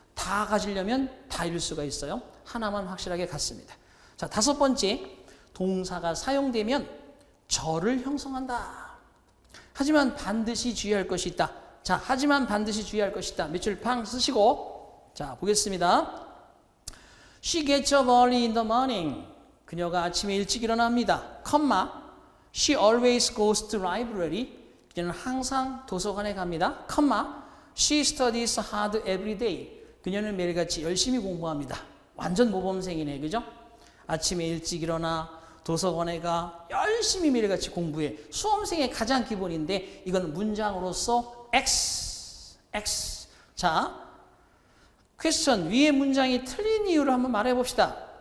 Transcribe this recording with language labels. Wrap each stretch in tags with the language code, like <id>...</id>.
<ko>다 가지려면 다 잃을 수가 있어요. 하나만 확실하게 갖습니다. 자, 다섯 번째 동사가 사용되면 절을 형성한다. 하지만 반드시 주의할 것이 있다. 자, 하지만 반드시 주의할 것이 있다. 밑줄 팡 쓰시고 자, 보겠습니다.</ko> <en>She gets up early in the morning.</en> <ko>그녀가 아침에 일찍 일어납니다. 컴마</ko> <en>She always goes to library.</en> <ko>그녀는 항상 도서관에 갑니다. 컴마</ko> <en>She studies hard every day.</en> <ko>그녀는 매일같이 열심히 공부합니다. 완전 모범생이네. 그죠? 아침에 일찍 일어나 도서관에 가 열심히 매일같이 공부해. 수험생의 가장 기본인데 이건 문장으로서 X. 자, 퀘스천 위의 문장이 틀린 이유를 한번 말해 봅시다.</ko>